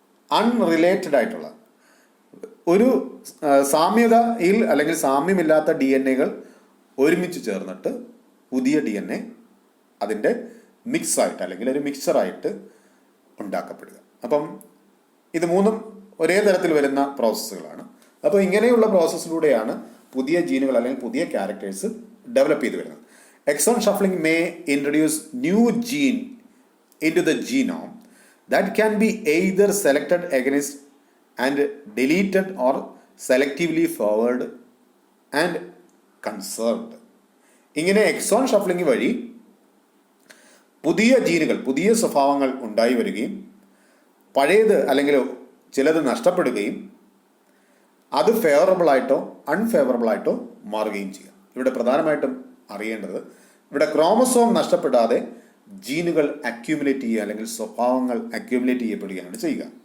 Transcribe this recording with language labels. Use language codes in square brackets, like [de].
[ml] Unrelated ആയിട്ടുള്ള ഒരു സാമ്യതയിൽ അല്ലെങ്കിൽ സാമ്യമില്ലാത്ത DNAകൾ ഒരുമിച്ച് ചേർന്നിട്ട് പുതിയ DNA അതിൻ്റെ മിക്സായിട്ട്, അല്ലെങ്കിൽ ഒരു മിക്സറായിട്ട് ഉണ്ടാക്കപ്പെടുക. അപ്പം ഇത് മൂന്നും ഒരേ തരത്തിൽ വരുന്ന പ്രോസസ്സുകളാണ്. അപ്പോൾ ഇങ്ങനെയുള്ള പ്രോസസ്സിലൂടെയാണ് പുതിയ ജീനുകൾ അല്ലെങ്കിൽ പുതിയ ക്യാരക്ടേഴ്സ് ഡെവലപ്പ് ചെയ്ത് വരുന്നത്. [en] Exon shuffling may introduce new gene into the genome that can be either selected against and deleted or selectively forward and conserved. [ml] ഇങ്ങനെ എക്സോൺ ഷഫ്ലിംഗ് വഴി പുതിയ ജീനുകൾ, പുതിയ സ്വഭാവങ്ങൾ ഉണ്ടായി വരികയും പഴയത് അല്ലെങ്കിൽ ചിലത് നഷ്ടപ്പെടുകയും അത് ഫേവറബിളായിട്ടോ അൺഫേവറബിളായിട്ടോ മാറുകയും ചെയ്യാം. ഇവിടെ പ്രധാനമായിട്ടും അറിയേണ്ടത്, ഇവിടെ ക്രോമസോം നഷ്ടപ്പെടാതെ ജീനുകൾ അക്യൂമുലേറ്റ് ചെയ്യുക, അല്ലെങ്കിൽ സ്വഭാവങ്ങൾ അക്യൂമുലേറ്റ് ചെയ്യപ്പെടുകയാണ് ചെയ്യുക.